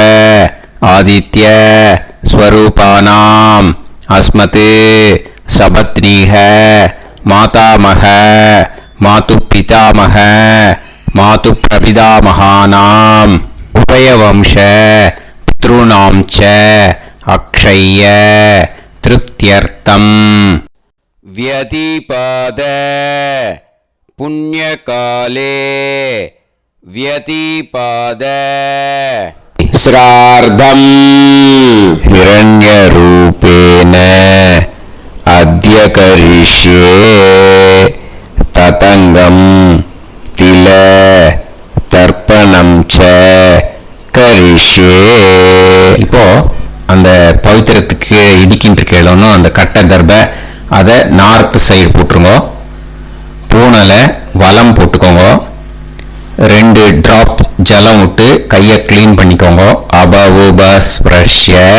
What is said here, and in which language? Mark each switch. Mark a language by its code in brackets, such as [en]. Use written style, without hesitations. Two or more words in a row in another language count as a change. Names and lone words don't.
[sa] आदित्य स्वरूपानाम् अस्मत् सपत्नीह मातामह मातु पितामह मातु प्रपितामहानाम् उभयवंश पितृणाम् च अक्षय्य तृप्त्यर्थम् व्यतिपात पुण्यकाले व्यतिपाद श्रार्धम् हिरण्यरूपेण अद्य करिष्ये ततङ्गम् तिल तर्पणम् च करिष्ये. [ta] இப்போ அந்த பவித்திரத்துக்கு இடிக்கின்ற கேளணும் அந்த கட்டை தர்பை அதை [en] north side [ta] போட்டுருங்க. பூனலை வலம் போட்டுக்கோங்க. 2 டிராப் ஜலம் விட்டு கையை கிளீன் பண்ணிக்கோங்க. [sa] அபவுபஸ்ப்ரஷ்ய.